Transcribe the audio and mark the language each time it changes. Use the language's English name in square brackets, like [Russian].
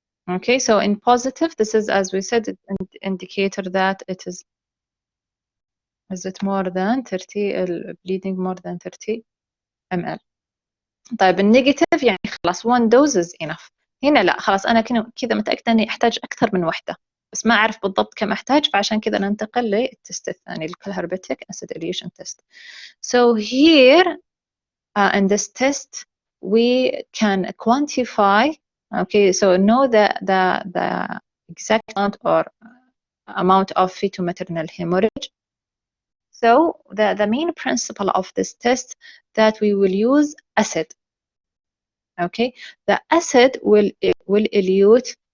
[English] Okay, so in positive, this is, as we said, an indicator that it is it more than 30 bleeding more than 30 ml. [Arabic] طيب النيجاتيف يعني خلاص [English] one dose is enough. [Arabic] هنا لا خلاص أنا كذا متأكدة إني أحتاج أكثر من واحدة بس ما أعرف بالضبط كم أحتاج فعشان كذا ننتقل للتست الثاني الكالهر-betke [English] acid elution test. So here in this test we can quantify. Okay, so know the exact amount or amount of fetal-maternal hemorrhage. So the main principle of this test that we will use acid. Okay, the acid will elute